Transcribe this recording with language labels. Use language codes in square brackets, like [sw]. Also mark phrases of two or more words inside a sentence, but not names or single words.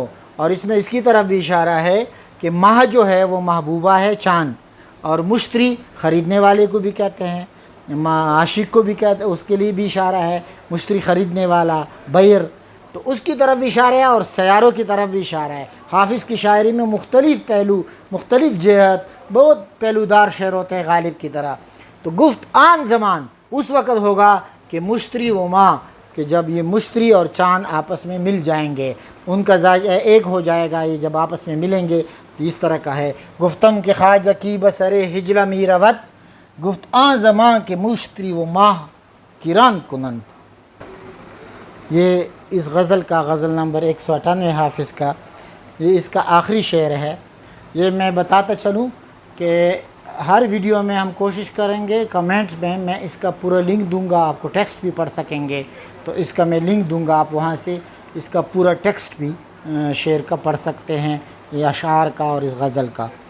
[ur] اور اس میں اس کی طرف بھی اشارہ ہے کہ ماہ جو ہے وہ محبوبہ ہے چاند، اور مشتری خریدنے والے کو بھی کہتے ہیں، عاشق کو بھی کہتے ہیں، اس کے لیے بھی اشارہ ہے، مشتری خریدنے والا، بیر، تو اس کی طرف بھی اشارہ ہے اور سیاروں کی طرف بھی اشارہ ہے. حافظ کی شاعری میں مختلف پہلو، مختلف جہت، بہت پہلودار شعر ہوتے ہیں غالب کی طرح. تو [fa] گفت آن زمان [ur] اس وقت ہوگا کہ [fa] مشتری و ماہ، [ur] کہ جب یہ مشتری اور چاند آپس میں مل جائیں گے، ان کا ایک ہو جائے گا، یہ جب آپس میں ملیں گے تو اس طرح کا ہے. [fa] گفتم کہ خواجہ کی بسرے ہجلہ می رود، گفت آن زمان کہ مشتری و ماہ کران کنند. [ur] یہ اس غزل کا غزل نمبر 198 حافظ کا، یہ اس کا آخری شعر ہے. یہ میں بتاتا چلوں کہ ہر ویڈیو میں ہم کوشش کریں گے کمنٹس میں اس کا پورا لنک دوں گا، آپ کو ٹیکسٹ بھی پڑھ سکیں گے تو اس کا میں لنک دوں گا، آپ وہاں سے اس کا پورا ٹیکسٹ بھی شعر کا پڑھ سکتے ہیں، یہ اشعار کا اور اس غزل کا.